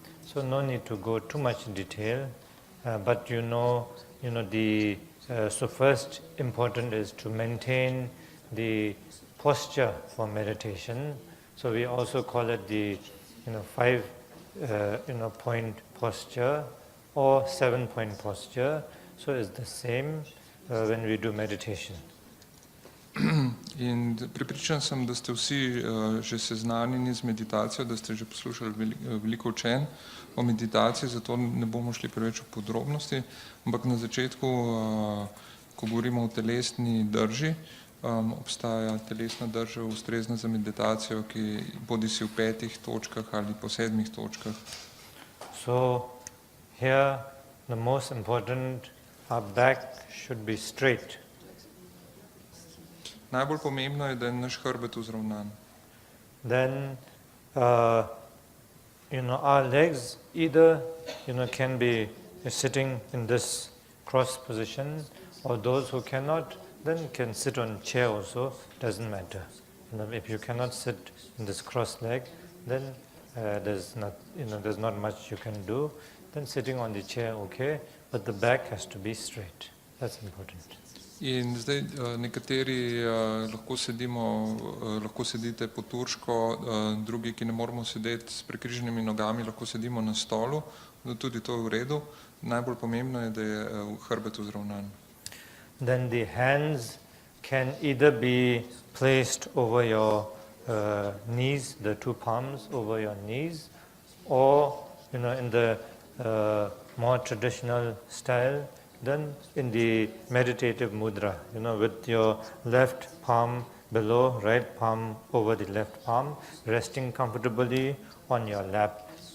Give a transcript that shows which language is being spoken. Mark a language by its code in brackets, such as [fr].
[en] So no need to go too much in detail, but so first important is to maintain the posture for meditation. So we also call it the 5 point posture or 7-point posture. So it's the same when we do meditation. [sl] In prepričan sem, da ste vsi že seznanjeni z meditacijo, da ste že poslušali veliko učenj o meditaciji, zato ne bomo šli preveč v podrobnosti, ampak na začetku, ko govorimo o telesni drži, obstaja telesna drža ustrezna za meditacijo, ki bodisi v 5 točkah ali po 7 točkah. [en] So here the most important, our back should be straight. [sl] Najbolj pomembno je, da je naš hrbet vzravnan. [en] Then our legs either can be sitting in this cross position, or those who cannot then can sit on chair also, doesn't matter. If you cannot sit in this cross leg, then there's not much you can do. Then sitting on the chair, okay, but the back has to be straight. That's important. [sl] In zdaj nekateri lahko sedite po turško, drugi, ki ne moramo sedeti s prekriženimi nogami, lahko sedimo na stolu, tudi to je v redu. Najbolj pomembno je, da je hrbet vzravnan. [en] Then the hands can either be placed over your knees, the two palms over your knees, or in the more traditional style, then in the meditative mudra, with your left palm below, right palm over the left palm, resting comfortably on your lap.